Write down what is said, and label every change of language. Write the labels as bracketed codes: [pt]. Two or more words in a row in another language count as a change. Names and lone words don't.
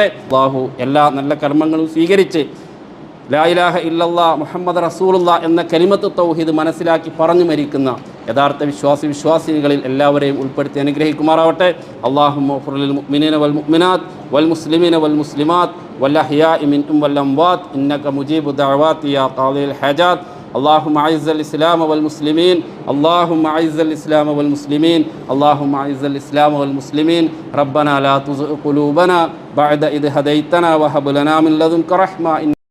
[ml] അല്ലാഹു എല്ലാ നല്ല കർമ്മങ്ങളും സ്വീകരിച്ച് [ar] لا إله إلا الله محمد رسول الله [ml] എന്ന കലിമത്ത് തൗഹീദ് മനസ്സിലാക്കി പറഞ്ഞു മരിക്കുന്ന യഥാർത്ഥ വിശ്വാസികളിൽ എല്ലാവരെയും ഉൾപ്പെടുത്തി അനുഗ്രഹിക്കുമാറാവട്ടെ. [ar] اللهم اغفر للمؤمنين والمؤمنات والمسلمين والمسلمات والأحياء منهم والأموات إنك مجيب الدعوات يا قاضي الحاجات. اللهم أعز الإسلام والمسلمين، اللهم أعز الإسلام والمسلمين، اللهم أعز الإسلام والمسلمين. ربنا لا تزغ قلوبنا بعد إذ هديتنا وهب لنا من لدنك رحمة.